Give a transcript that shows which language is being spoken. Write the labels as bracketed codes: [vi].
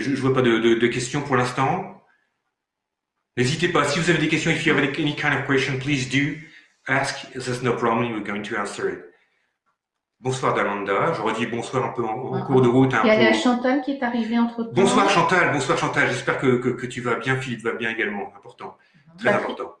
[fr] Je ne vois pas de questions pour l'instant. N'hésitez pas, si vous avez des questions, [en] if you have any kind of question, please do ask. There's no problem, we're going to answer it. [fr] Bonsoir Damanda, je redis bonsoir un peu en cours de route. Il y a la Chantal qui est arrivée entre-temps. Bonsoir Chantal, j'espère que tu vas bien, Philippe va bien également, important, très important.